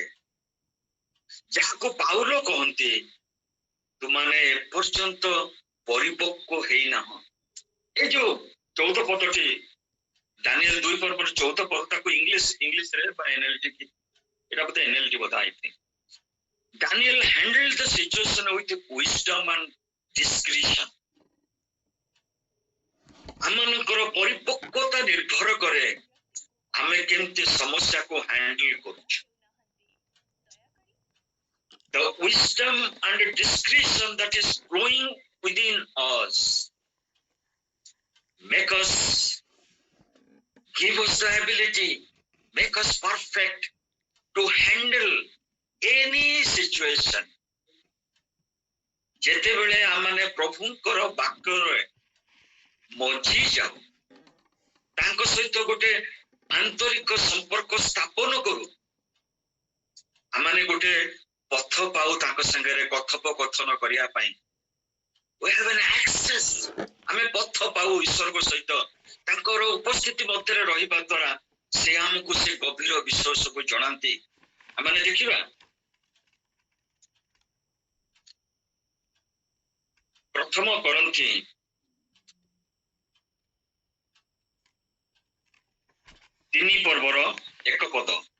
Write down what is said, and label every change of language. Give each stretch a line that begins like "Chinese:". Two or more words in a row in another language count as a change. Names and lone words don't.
Odia: ଯାହାକୁ ପାଉଲ କହନ୍ତି, ତୁମାନେ ଏପର୍ଯ୍ୟନ୍ତ ପରିପକ୍ୱ ହେଇନାହ। ଏ ଯୋଉ 14 ପଦଟି ଦାନିଏଲ 2 ପର୍ବର 14 ପଦ, ତାକୁ ଇଂଲିଶରେ ବା ଏନଏଲଟି, ଏଟା ବୋଧେ ଏନଏଲଟି ବୋଧେ
English: I think, Daniel handled the situation with wisdom and discretion।
Odia: ଆମମାନଙ୍କର ପରିପକ୍ୱତା ନିର୍ଭର କରେ ଆମେ କେମିତି ସମସ୍ୟାକୁ ହ୍ୟାଣ୍ଡଲ କରୁଛୁ।
English: The wisdom and discretion that is growing within us make us, give us the ability, make us perfect to handle any situation।
Odia: ଯେତେବେଳେ ଆମେ ପ୍ରଭୁଙ୍କର ବାକ୍ୟରେ ମଝି ଯାଉ, ତାଙ୍କ ସହିତ ଗୋଟେ ଆନ୍ତରିକ ସମ୍ପର୍କ ସ୍ଥାପନ କରୁ, ଆମେ ଗୋଟେ ପଥ ପାଉ ତାଙ୍କ ସାଙ୍ଗରେ କଥୋପକଥନ କରିବା ପାଇଁ।
English: We have an access,
Odia: ଆମେ ପଥ ପାଉ ଈଶ୍ୱରଙ୍କ ସହିତ। ତାଙ୍କର ଉପସ୍ଥିତି ମଧ୍ୟରେ ରହିବା ଦ୍ୱାରା ସେ ଆମକୁ ସେ ଗଭୀର ବିଶ୍ୱାସକୁ ଜଣାନ୍ତି। ଆମେ ଦେଖିବା ପ୍ରଥମ କରନ୍ଥୀ 3 ପର୍ବର 1 ପଦ।